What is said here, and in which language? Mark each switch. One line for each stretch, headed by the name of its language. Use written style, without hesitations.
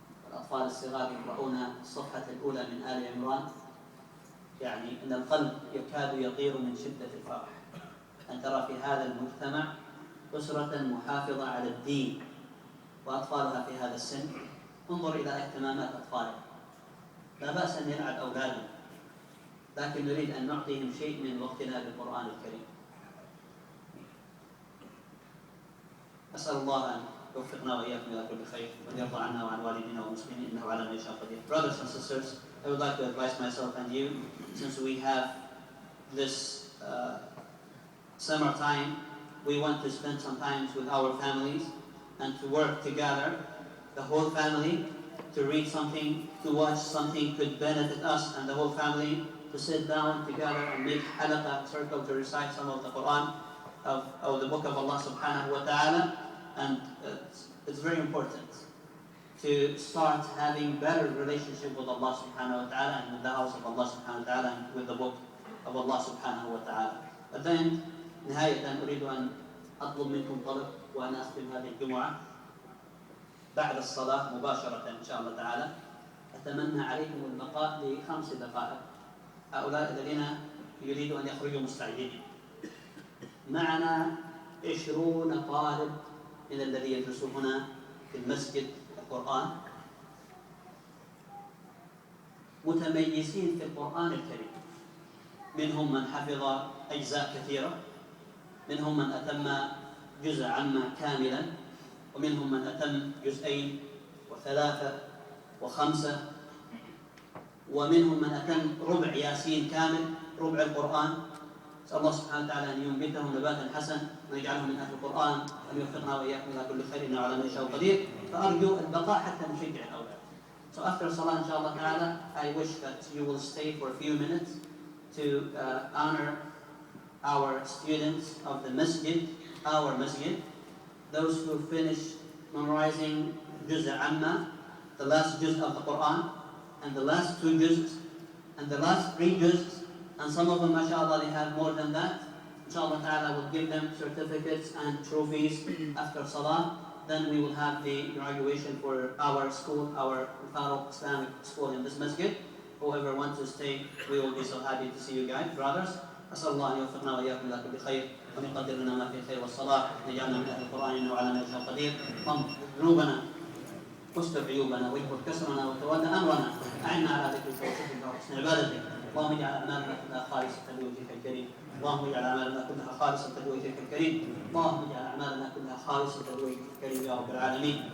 Arabic: الأطفال الصغار يقرؤون الصفحة الأولى من آل عمران، يعني أن القلب يكاد يطير من شدة الفرح أن ترى في هذا المجتمع أسرة محافظة على الدين وأطفالها في هذا السن. انظر إلى اهتمامات أطفالها. لا بأس أن يلعب أولادنا، لكن نريد أن نعطيهم شيء من وقتنا بالقرآن الكريم. أسأل الله أن يوفقنا وإياكم إلى كل خير وأن يرضى عنا وعن والدينا والمسلمين إنه على ما يشاء قدير.
English: Brothers and sisters, I would like to advise myself and you, since we have this summer time, we want to spend some time with our families and to work together, the whole family, to read something, to watch something could benefit us and the whole family, to sit down together and make halaqa circle to recite some of the Quran of the book of Allah subhanahu wa ta'ala. And it's very important to start having better relationship with Allah subhanahu wa ta'ala and with the house of Allah subhanahu wa ta'ala and with the book of Allah subhanahu wa ta'ala. But then
Arabic: نهاية أريد أن أطلب منكم طلب وأنا أختم هذه الجمعة بعد الصلاة مباشرة إن شاء الله تعالى. أتمنى عليكم البقاء ل5 دقائق. هؤلاء الذين يريدوا أن يخرجوا مستعجلين. معنا 20 طالب من الذي يدرسون هنا في المسجد القرآن، متميزين في القرآن الكريم، منهم من حفظ أجزاء كثيرة، منهم من أتم جزء عامة كاملا، ومنهم من أتم جزئين و3 و5، ومنهم من أتم ربع ياسين كامل، ربع القرآن. نسأل الله سبحانه وتعالى أن ينبتهم نباتا حسن ويجعلهم من أهل القرآن وأن يوفقنا وإياكم إلى كل خير إنه على ما يشاء قدير. فأرجو البقاء حتى نشجع الأولاد.
English: So after Salah
Arabic: إن شاء الله تعالى,
English: I wish that you will stay for a few minutes to honor our students of the masjid, our masjid, those who finished memorizing juz' amma, the last juz' of the Quran, and the last 2 juz', and the last 3 juz', and some of them, mashallah, they have more than that. Inshallah ta'ala, will give them certificates and trophies after Salah. Then we will have the graduation for our school, our Faruq Islamic school in this masjid. Whoever wants to stay, we will be so happy to see you guys, brothers.
Arabic: أسأل الله أن يوفقنا وإياكم إلى كل خير وأن يقدر لنا ما فيه الخير والصلاح، نجعلنا من أهل القرآن إنه على ما يشاء قدير. اللهم ذنوبنا واستر عيوبنا واجبر كسرنا وتولى أمرنا، أعنا على ذكرك وشكرك وحسن عبادتك. اللهم اجعل أعمالنا كلها خالصة لوجهك الكريم، اللهم اجعل أعمالنا كلها خالصة لوجهك الكريم، اللهم اجعل أعمالنا كلها خالصة لوجهك الكريم يا رب العالمين.